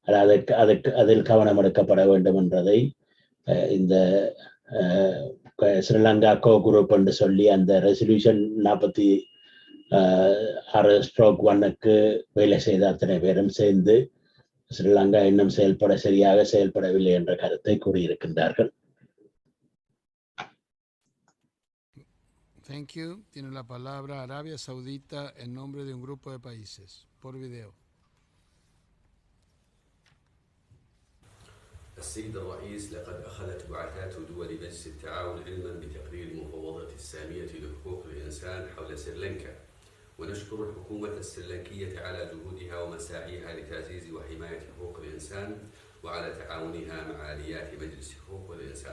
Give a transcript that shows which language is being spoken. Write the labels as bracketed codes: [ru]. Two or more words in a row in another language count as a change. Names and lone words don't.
[ta] அதில் கவனம் எடுக்கப்பட வேண்டும் என்றதை இந்த ஸ்ரீலங்கா [en] Core Group [ta] என்று சொல்லி அந்த ரெசல்யூஷன் 46/1க்கு வேலை செய்த அத்தனை பேரும் சேர்ந்து ஸ்ரீலங்கா இன்னும் சரியாக செயல்படவில்லை என்ற கருத்தை கூறியிருக்கின்றார்கள். [en] Thank you. [es] Tiene la palabra Arabia Saudita en nombre de un grupo de países. Por video. [ar] السيد الرئيس، لقد أخذت بعثات دول مجلس التعاون علما بتقرير المفوضة السامية لحقوق الإنسان حول سريلانكا، ونشكر الحكومة السريلانكية على جهودها ومساعيها لتعزيز وحماية حقوق الإنسان وعلى تعاونها مع آليات مجلس حقوق الإنسان.